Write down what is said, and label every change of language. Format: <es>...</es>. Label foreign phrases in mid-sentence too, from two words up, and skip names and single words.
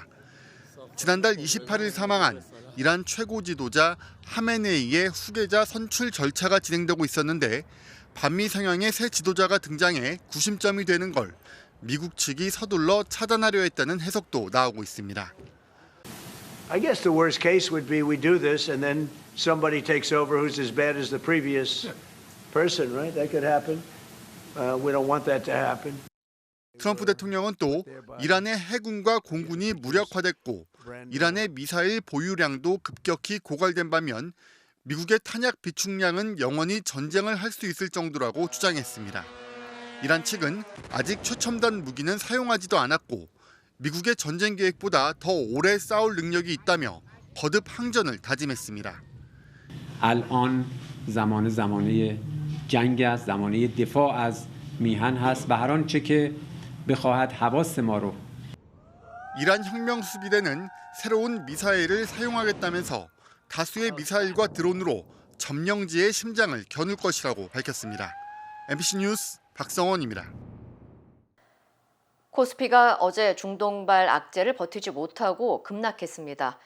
<ko>지난달 28일 사망한 이란 최고 지도자 하메네이의 후계자 선출 절차가 진행되고 있었는데 반미 성향의 새 지도자가 등장해 구심점이 되는 걸 미국 측이 서둘러 차단하려 했다는 해석도 나오고 있습니다.</ko> <en>I guess the worst case would be we do this and then somebody takes over who's as bad as the previous person, right? That could happen. We don't want that to happen.</en> <ko>트럼프 대통령은 또 이란의 해군과 공군이 무력화됐고 이란의 미사일 보유량도 급격히 고갈된 반면 미국의 탄약 비축량은 영원히 전쟁을 할 수 있을 정도라고 주장했습니다. 이란 측은 아직 최첨단 무기는 사용하지도 않았고 미국의 전쟁 계획보다 더 오래 싸울 능력이 있다며 거듭 항전을 다짐했습니다.</ko> <fa>الان زمانه جنگ است زمانه دفاع از میهن هست و هر آنچه که بخواهد حواس ما رو</fa> <ko>이란 혁명 수비대는 새로운 미사일을 사용하겠다면서 다수의 미사일과 드론으로 점령지의 심장을 겨눌 것이라고 밝혔습니다. MBC 뉴스 박성원입니다. 코스피가 어제 중동발 악재를 버티지 못하고 급락했습니다.</ko>